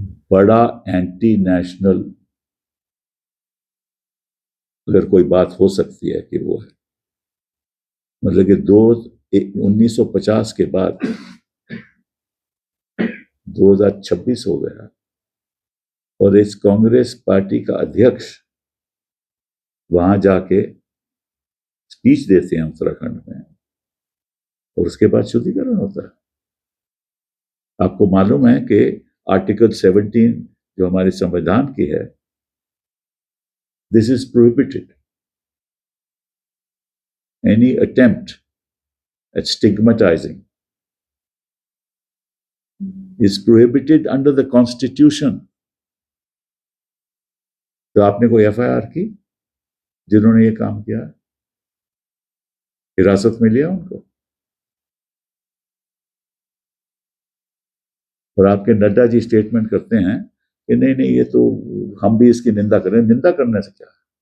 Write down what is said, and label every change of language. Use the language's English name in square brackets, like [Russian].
[Hindi] बड़ा anti national अगर कोई बात हो सकती है कि वो है, मतलब कि 1950 के बाद 2026 हो गया और इस कांग्रेस पार्टी का अध्यक्ष वहां जाके स्पीच देते हैं उत्तराखंड में और उसके बाद शुद्धिकरण होता है। आपको मालूम है कि आर्टिकल 17 जो हमारे संविधान की है, [English] This is prohibited. Any attempt at stigmatising is prohibited under the constitution। [Hindi] तो आपने कोई एफआईआर की जिन्होंने ये काम किया, हिरासत में लिया उनको, और आपके नड्डा जी स्टेटमेंट करते हैं कि नहीं नहीं ये तो हम भी इसकी निंदा करें। निंदा करने से क्या है?